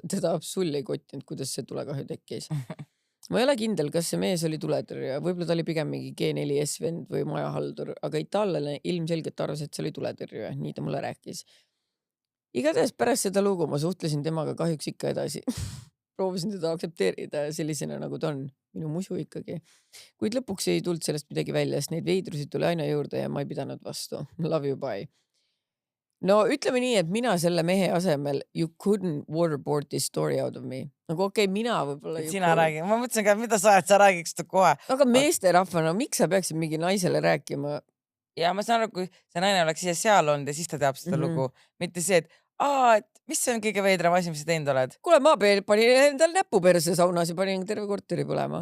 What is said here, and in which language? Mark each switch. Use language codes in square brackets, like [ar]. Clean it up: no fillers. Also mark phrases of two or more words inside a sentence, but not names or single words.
[et] Teda absoluutselt ei kottinud, kuidas see tulekahju tekkis. Ma ei ole kindel, kas see mees oli tuletõrjuja, võib-olla ta oli pigem mingi G4S vend või majahaldur, aga itaallane ilmselgelt arvas, et see oli tuletõrjuja, nii ta mulle rääkis. Igatahes pärast seda lugu ma suhtlesin temaga kahjuks ikka edasi. Proovisin teda aktsepteerida sellisena, nagu ta on. Minu musu ikkagi. Kuid lõpuks ei tulnud sellest midagi välja, sest neid veidrusid tuli aina juurde ja ma ei pidanud vastu. [en] Love you, bye. [et] No ütleme nii, et mina selle mehe asemel [en] you couldn't waterboard this story out of me. [et] Nagu okei, mina võib-olla... Sina räägi. Ma mõtlesin ka, mida sa räägiks ta kohe. Aga meeste rahvana, miks sa peaksid mingi naisele rääkima? Ja ma saan aru, kui see naine oleks ise seal olnud ja siis ta teab seda lugu. Mitte see, et et mis see on kõige veidram asi, mis sa teinud oled? Kuule, ma panin endal näpu perse saunas ja panin terve korteri põlema.